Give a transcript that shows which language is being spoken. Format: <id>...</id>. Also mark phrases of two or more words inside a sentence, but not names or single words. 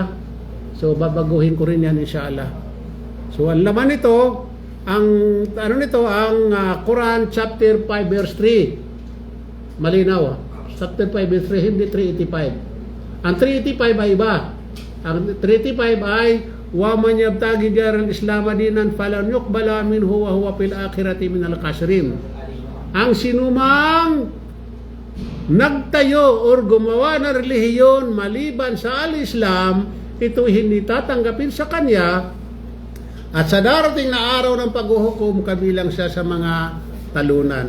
<tl>So babaguhin ko rin yan inshallah. So ang laman nito, ang Quran</tl> <en>chapter 5 verse 3.</en> <tl>Malinaw.</tl> <en>Chapter 5 verse 3,</en> <tl>hindi 385. Ang 385 ay iba. Ang 385 ay</tl> <ar>ومن يبتغ غير الإسلام دينا فلن يقبل منه وهو في الآخرة من الخاسرين.</ar> <tl>Ang sinumang nagtayo or gumawa ng relihiyon maliban sa al-Islam, ito hindi tatanggapin sa kanya, at sa darating na araw ng paghuhukom, kabilang siya sa mga talunan.</tl>